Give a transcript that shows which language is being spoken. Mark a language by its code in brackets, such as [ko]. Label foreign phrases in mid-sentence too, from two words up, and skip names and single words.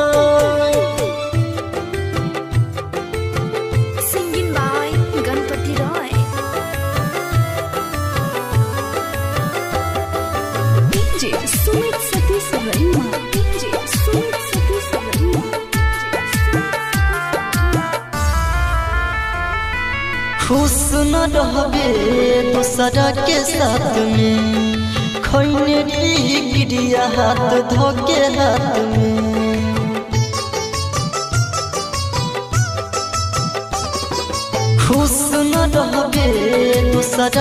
[en] Singing by Ganpati Roy. DJ Sumit Satish Rema. DJ Sumit Satish Rema. [bho] खुश न रहबे दूसरा के साथ में खैने री गिरिया हाथ धोके हाथ में खुश न रहबे दूसरा